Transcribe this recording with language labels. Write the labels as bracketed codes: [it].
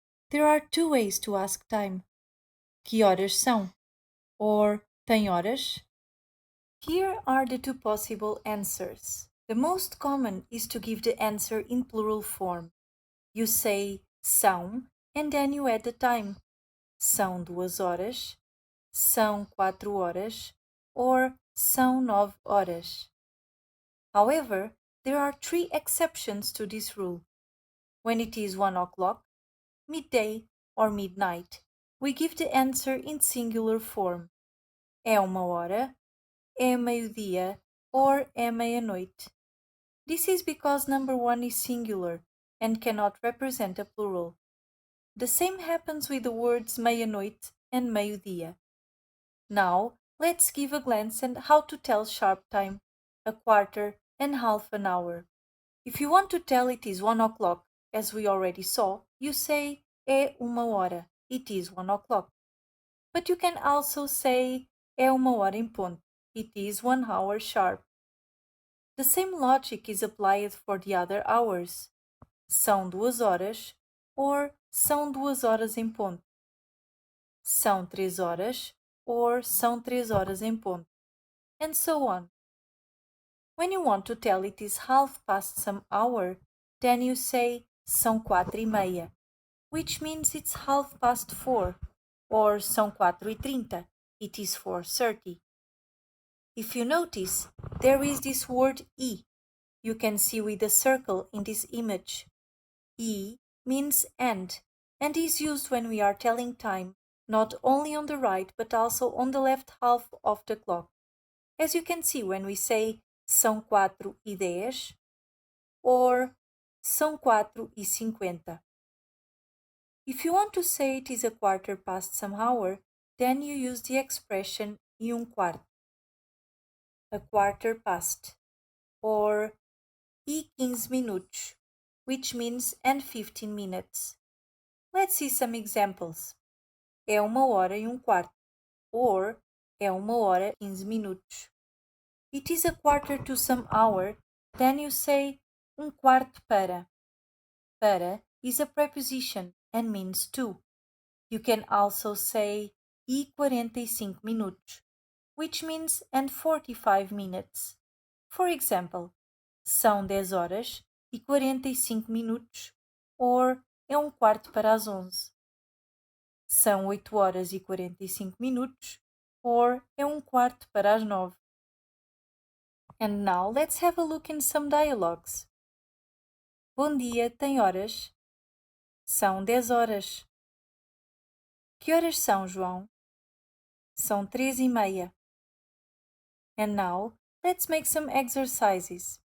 [en] There are 2 ways to ask time. [pt] Que horas são? [en] Or [pt] tem horas? [en] Here are the 2 possible answers. The most common is to give the answer in plural form. You say são and then you add the time. [pt] São 2 horas, são 4 horas, or são 9 horas. [en] However, there are 3 exceptions to this rule. When it is 1 o'clock, midday, or midnight, we give the answer in singular form. [pt] É 1 hora, é meio-dia, or é meia-noite. [en] This is because number 1 is singular and cannot represent a plural. The same happens with the words meia-noite and meio-dia. Now, let's give a glance at how to tell sharp time, a quarter, and half an hour. If you want to tell it is 1 o'clock, as we already saw, you say [pt] é 1 hora, [en] it is 1 o'clock. But you can also say [pt] é 1 hora em ponto, [en] it is 1 hour sharp. The same logic is applied for the other hours. [pt] São 2 horas, or são 2 horas em ponto. São 3 horas, or são 3 horas em ponto. [en] And so on. When you want to tell it is half past some hour, then you say [pt] são 4:30, [en] which means it's half past 4, or são 4:30, it is 4:30. If you notice, there is this word e. You can see with the circle in this image. E means and is used when we are telling time, not only on the right but also on the left half of the clock. As you can see when we say [pt] são 4:10 [en] or [pt] são 4:50. [en] If you want to say it is a quarter past some hour, then you use the expression quarto, a quarter past, or [pt] e 15 minutos, [en] which means and 15 minutes. Let's see some examples. [pt] É 1 hora e quarto, or é 1 hora e 15 minutos. [en] It is a quarter to some hour, then you say [pt] quarto para. [en] Para is a preposition and means to. You can also say [pt] e 45 minutos, [en] which means and 45 minutes. For example, [pt] são 10 horas e 45 minutos, or é 1/4 para as 11. São 8 horas e 45 minutos, or é 1/4 para as 9. [en] And now let's have a look in some dialogues. [pt] Bom dia, tem horas? São 10 horas. Que horas são, João? São 3:30. [en] And now, let's make some exercises.